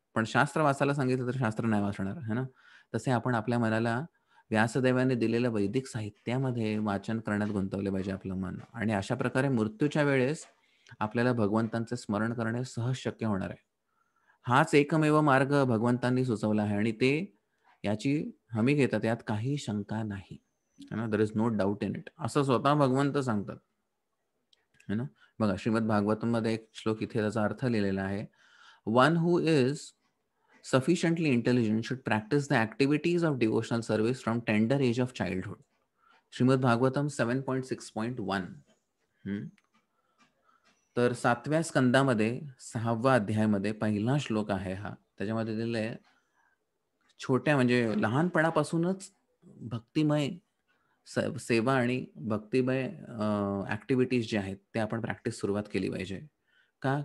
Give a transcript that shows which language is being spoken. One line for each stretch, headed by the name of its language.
Marathi: पण शास्त्र वाचायला सांगितलं तर शास्त्र नाही वाचणार, है ना? तसे आपण आपल्या मनाला व्यासदेवाने दिलेल्या वैदिक साहित्यामध्ये वाचन करण्यात गुंतवले पाहिजे आपलं मन आणि अशा प्रकारे मृत्यूच्या वेळेस आपल्याला भगवंतांचे स्मरण करणे सहज शक्य होणार आहे. हाच एकमेव मार्ग भगवंतांनी सुचवला आहे आणि ते याची हमी घेतात, यात काही शंका नाही.
English: there is no doubt in it,
Marathi: असं स्वतः भगवंत सांगतात. है ना? बघा, श्रीमद भागवतम मध्ये एक श्लोक इथे त्याचा अर्थ लिहिलेला आहे.
English: One who is sufficiently intelligent should practice the activities of devotional service from tender age of childhood.
Marathi: Shrimad Bhagavatam 7.6.1. तर 7व्या स्कंदामध्ये 6व्या अध्यायामध्ये पहिला श्लोक आहे हा. त्याच्यामध्ये दिलेलं आहे, छोट्या म्हणजे लहानपणापासूनच भक्तिमय सेवा आणि भक्तिमय ऍक्टिव्हिटीज जे आहेत ते आपण प्रॅक्टिस सुरुवात केली पाहिजे. का?